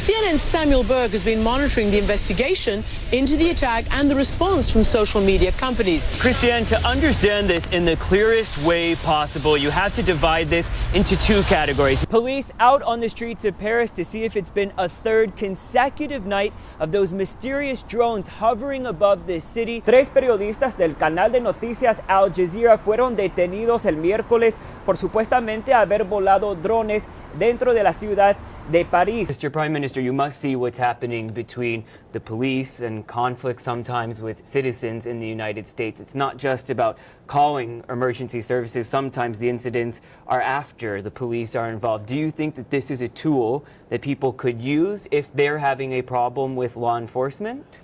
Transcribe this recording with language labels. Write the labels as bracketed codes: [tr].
[en] CNN's Samuel Burke has been monitoring the investigation into the attack and the response from social media companies. Christiane, to understand this in the clearest way possible, you have to divide this into two categories. Police out on the streets of Paris to see if it's been a third consecutive night of those mysterious drones hovering above the city. [es] Tres periodistas del canal de noticias Al Jazeera fueron detenidos el miércoles por supuestamente haber volado drones dentro de la ciudad de París. [en] Mr. Prime Minister, you must see what's happening between the police and conflict sometimes with citizens in the United States. It's not just about calling emergency services. Sometimes the incidents are after the police are involved. Do you think that this is a tool that people could use if they're having a problem with law enforcement?